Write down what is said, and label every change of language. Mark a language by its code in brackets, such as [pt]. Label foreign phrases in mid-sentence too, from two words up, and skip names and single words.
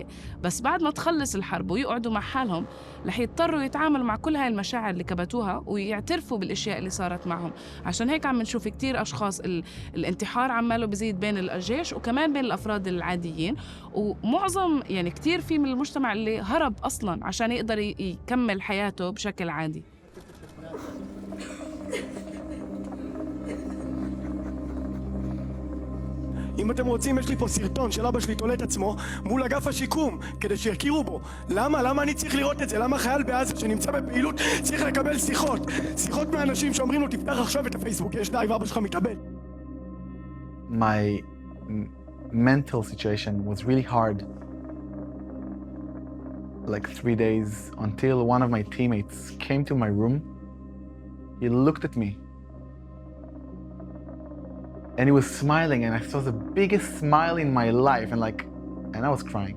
[ar] بس بعد ما تخلص الحرب ويقعدوا مع حالهم، رح يضطروا يتعاملوا مع كل هاي المشاعر اللي كبتوها ويعترفوا بالأشياء اللي صارت معهم. عشان هيك عم نشوف كتير أشخاص الانتحار عماله بزيد بين الجيش وكمان بين الأفراد العاديين، ومعظم يعني كتير في من المجتمع اللي هرب أصلاً عشان يقدر يكمل حياته بشكل عادي. [he] אם אתם רוצים, יש לי פה סרטון של אבא שלי תולה את עצמו מול אגף השיקום כדי שיכירו בו. למה אני צריך לראות את זה? למה חייל בעזה שנמצא בפעילות צריך לקבל שיחות מאנשים שאומרים לו תפתח עכשיו את הפייסבוק, יש די ואבא שלך מתאבד. [en] My mental situation was really hard. Like 3 days until one of my teammates came to my room. He looked at me. And he was smiling, and I saw the biggest smile in my life, and I was crying.